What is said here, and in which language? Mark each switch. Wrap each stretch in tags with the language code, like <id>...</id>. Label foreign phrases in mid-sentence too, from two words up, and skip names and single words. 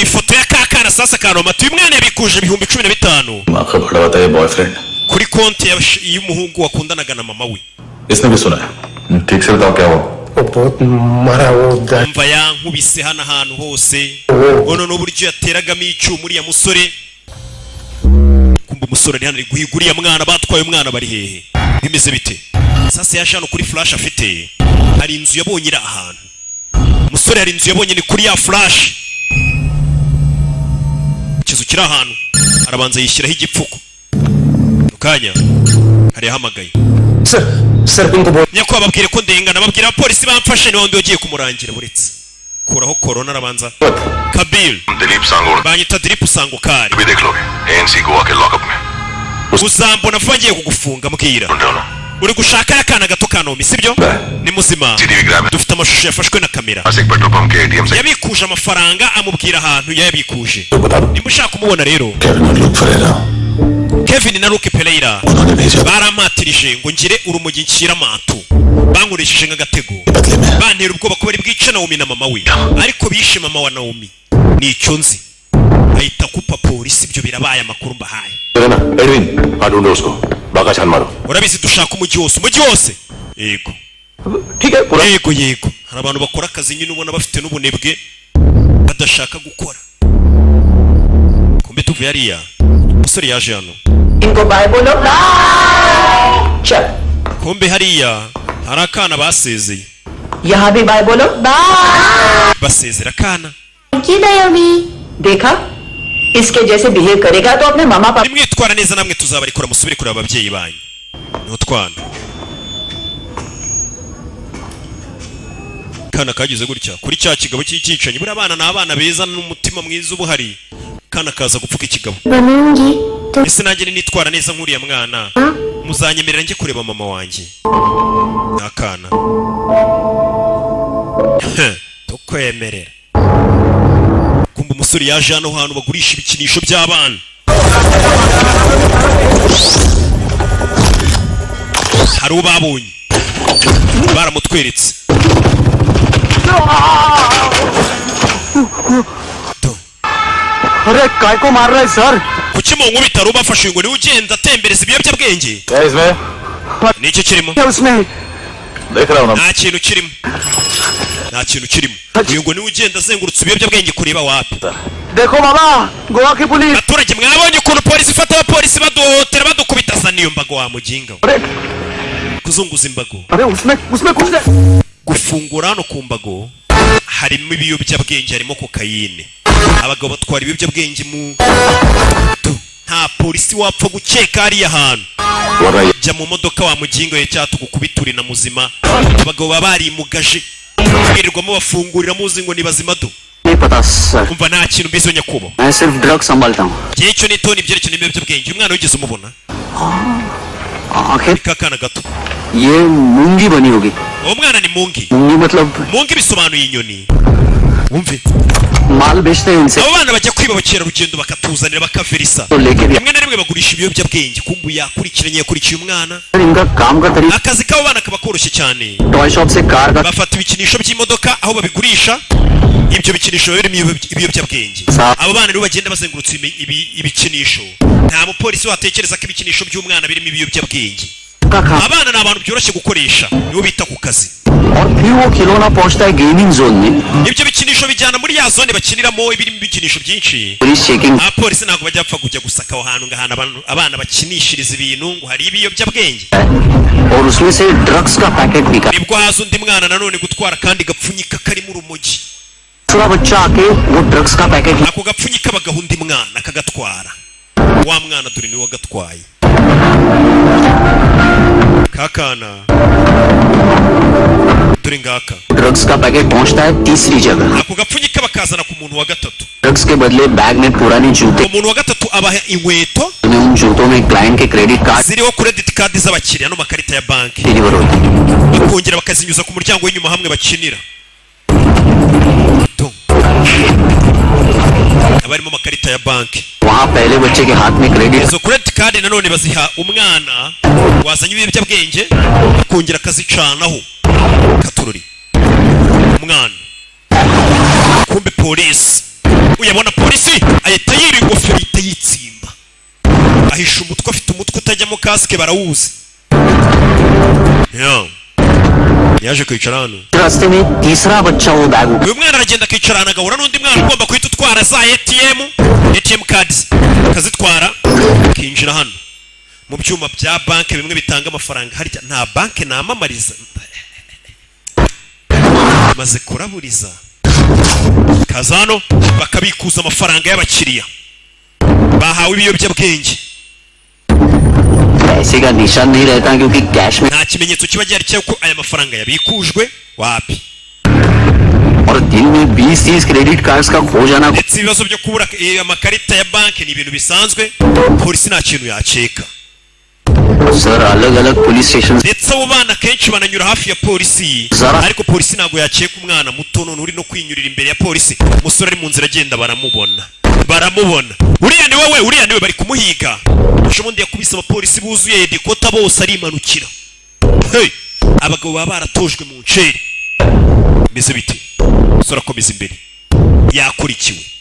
<rw>ifoto ya kakana sasa karomati uyu mwana yabikuje ibihumbi 15</rw> <hi>माँ का बड़ा होता है बॉयफ्रेंड</hi> <rw>kuri konti y'umuhungu wakundanaga na mama we</rw> <hi>इसने भी सुना है ठीक से बताओ क्या हुआ</hi> <rw>umva yankubise hano ahantu hose ono n'uburyo yateragamo icyuma uriya musore kumva umusore ari hano ari guhiga uriya mwana batwaye umwana bari hehe bimeze bite sasa yaje hano kuri flash afite hari inzu yabonye iri ahantu umusore hari inzu yabonye ni kuri ya flash ikizu kiri ahantu arabanza yishyiraho igipfuko ukanya hari yahamagaye</rw> <hi>सर उनको बोल</hi> <rw>nyako babwire ko ndengana babwira abapolisi bamfashe niho ndi ugiye kumurangira buretse kuraho corona arabanza Kabil</rw> <hi>दिलीप सांगोड़</hi> <rw>banyita Dilip Sangokari</rw> <hi>भी देख लोगे एएनसी गोवा के लॉकअप में</hi> <rw>uzambona vuba ngiye kugufunga mbwira</rw> <hi>ढूंढो</hi> <rw>uri gushaka akana gato kanomi sibyo ni muzima dufite amashusho yafashwe na kamera</rw> <hi>एक पेट्रोल पंप के एटीएम से</hi> <rw>yabikuje amafaranga amubwira ahantu yayabikuje nimba ushaka kumubona rero Kevin na Luke Pereira barampatirije ngo ngire urumogi nshyira amatu bankoresheje nk'agatego bantera ubwoba ko bari bwice Naomi na mama we ariko bishe mama wa Naomi nicyo nzi ahita kupa polisi ibyo birabaye amakuru mbahaye</rw> <hi>एडविन हाँ ढूंढो उसको बाका छान मारो</hi> <rw>urabizi dushaka umujyi wose yego</rw> <hi>ठीक है पूरा</hi> <rw>yego hari abantu bakora akazi nyine ubona bafite n'ubunebwe badashaka gukora kumbe tuvuye hariya umusore yaje hano</rw> <hi>इनको बाय बोलो चल</hi> <rw>kumbe hariya hari akana basezeye</rw> <hi>यहाँ भी बाय बोलो बाय</hi> <rw>basezera akana</rw> <en>thank you</en> <hi>दयोमी देखा इसके जैसे बिहेव करेगा तो अपने मामा पापा</hi> <rw>nimwitwara neza namwe tuzabarikora musubire kureba ababyeyi banyu niho twana kana kagize gutya kuri cya kigabo cy'icyicanyi buri abana ni abana beza n'umutima mwiza ubuhari kana kaza gupfuka ikigabo</rw> <hi>बनूंगी तो</hi> <rw>ese nanjye nitwara neza nk'uriya mwana muzanyemerera njye kureba mama wanjye nakana tukwemerera kumva umusore yaje hano hantu bagurisha ibikinisho by'abana hari ubabonye baramutweretse</rw> <hi>अरे काय को मार रहा है सर</hi> <rw>kuki mu nkubita rubafashe ngo niwe ugenda atembereza ibiyobyabwenge</rw> <hi>क्या इसमें</hi> <rw>nicyo kirimo</rw> <hi>क्या उसमें देख रहा हूँ ना</hi> <rw>nta kintu kirimo nta kintu kirimo uyu ngo niwe ugenda azengurutse ibiyobyabwenge kureba wapi</rw> <hi>देखो बाबा गोवा की पुलिस</hi> <rw>abaturage mwabonye ukuntu polisi ifata abapolisi baduhotera badukubita za niyo mbago wa muginga kuzunguza imbago</rw> <hi>अरे उसमें उसमें कुछ</hi> <rw>gufungura hano ku mbago harimo ibiyobyabwenge harimo kokayine abagabo batwara ibiyobyabwenge mu nta polisi wapfa gukeka hariya hantu jya mu modoka wa mugingo ye cyatugukubitura na muzima abagabo baba barimugaje birirwamo bafungurira muzi ngo ni bazima do</rw> <hi>नहीं पता सर</hi> <rw>umva nta kintu mbizo nyakubo</rw> <hi>मैं सिर्फ ड्रग संभालता हूँ</hi> <rw>gihe cyo nitoni ibyerekeye ibiyobyabwenge umwana wigeze umubona</rw> <hi>आखिर</hi> <rw>kakana gato</rw> <hi>ये मूंगी बनी होगी</hi> <rw>uwo mwana ni mungi</rw> <hi>मूंगी मतलब</hi> <rw>mungi bisobanuye inyoni wumve</rw> <hi>माल बेचते हैं इनसे</hi> <rw>abo bana bajya kwiba abakerarugendo bakatuzanira bakaverisa</rw> <hi>तो लेके भी</hi> <rw>rimwe na rimwe bagurisha ibiyobyabwenge kumbu yakurikiye umwana</rw> <hi>इनका काम का तरीका</hi> <rw>akazi k'abo bana kaba koroshye cyane</rw> <en>toy shop</en> <hi>से कार का</hi> <rw>bafata ibikinisho by'imodoka aho babigurisha ibyo bikinisho biba birimo ibiyobyabwenge abo bana rero bagenda bazengurutse ibikinisho nta mupolisi watekereza ko ibikinisho by'umwana birimo ibiyobyabwenge</rw> <hi>का खा</hi> <rw>abana ni abantu byoroshye gukoresha nibo bita ku kazi</rw> <hi>और फिर वो खिलौना पहुंचता है</hi> <en>gaming zone</en> <hi>में</hi> <rw>ibyo bikinisho bijyana muri ya zone bakiniramo ibirimo ibikinisho byinshi</rw> <en>police checking</en> <rw>abapolisi ntabwo bajya bapfa kujya gusaka aho hantu ngahana abana bakinishiriza ibintu ngo hari ibiyobyabwenge</rw> <hi>और उसमें से ड्रग्स का पैकेट निकाल</hi> <rw>nibwo haza undi mwana nanone gutwara kandi gapfunyika karimo urumogi</rw> <hi>दूसरा बच्चा आके वो ड्रग्स का पैकेट</hi> <rw>ako gapfunyika bagaha undi mwana akagatwara wa mwana dore niwe wagatwaye kakana dore ngaka</rw> <hi>ड्रग्स का पैकेट पहुंचता है तीसरी जगह</hi> <rw>ako gapfunyika bakazana ku muntu wa gatatu</rw> <hi>ड्रग्स के बदले बैग में पुरानी जूते</hi> <rw>umuntu wa gatatu abaha inkweto</rw> <hi>में उन जूतों में क्लाइंट के</hi> <en>credit card</en> <rw>ziriho</rw> <en>credit card</en> <rw>z'abakiriya no makarita ya banki</rw> <hi>डिलीवर होते हैं</hi> <rw>bakongera bakazinyuza ku muryango w'inyuma hamwe bakinira abarimo makarita ya banki</rw> <hi>वहाँ पहले बच्चे के हाथ में क्रेडिट</hi> <rw>izo credit card nanone baziha umwana wazanye ibiyobyabwenge akongera akazicanaho katururi umwana kumbe polisi uyabona polisi ahita yiri ingofero ahita yitsimba ahisha umutwe afite umutwe utajyamo kasike barawuzi yaje kwicara hano</rw> <hi>रास्ते में तीसरा बच्चा वो बैग</hi> <rw>uyu mwana aragenda akicara hano agahura n'undi mwana ugomba guhita utwara za</rw> <en>ATM cards</en> <rw>akazitwara akinjira hano mu byuma bya banki bimwe bitanga amafaranga harya nta banki namamariza maze kuraburiza kazano bakabikuza amafaranga y'abakiriya bahawe ibiyobyabwenge</rw> <hi>पैसे का निशान नहीं रहता क्योंकि कैश में</hi> <rw>nta kimenyetso kiba gihari cy'uko aya mafaranga yabikujwe wapi</rw> <hi>और दिन में 20-30</hi> <en>credit cards</en> <hi>का खो जाना</hi> <rw>ndetse ibibazo byo kubura amakarita ya banki ni ibintu bisanzwe polisi nta kintu yaceka</rw> <hi>सर अलग अलग</hi> <en>police station</en> <rw>ndetse abo bana kenshi bananyura hafi ya polisi ariko polisi ntabwo yaceka umwana muto none uri no kwinyurira imbere ya polisi umusore ari mu nzira agenda baramubona uriya niwe bari kumuhiga ubundi yakubise abapolisi buzuye dikota bose arimanukira abagabo baba baratojwe mu nceri bimeze bite umusore akomeza imbere yakurikiwe</rw>